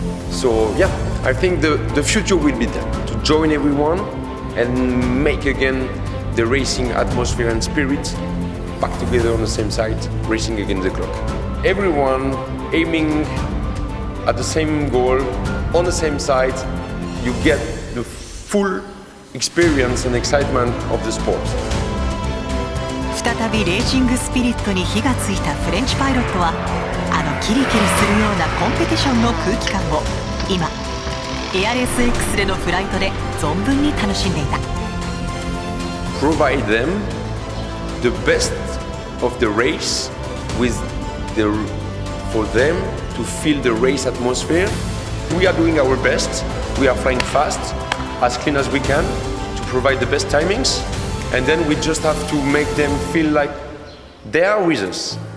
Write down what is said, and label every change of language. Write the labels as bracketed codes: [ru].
[en] So yeah, I think the future will be there to join everyone and make again the racing atmosphere and spirit back together on the same side, racing against the clock. Everyone aiming at the same goal, on the same side, you get the full experience and excitement of the sport. [ja] 再びレーシングスピリットに火がついたフレンチパイロットは、あのキリキリするようなコンペティションの空気感を今 ARSX でのフライトで存分に楽しんでいた。 [en] Provide them the best of the race for them to feel the race atmosphere. We are doing our best. We are flying fast, as clean as we can, to provide the best timings, and then we just have to make them feel like they are with us.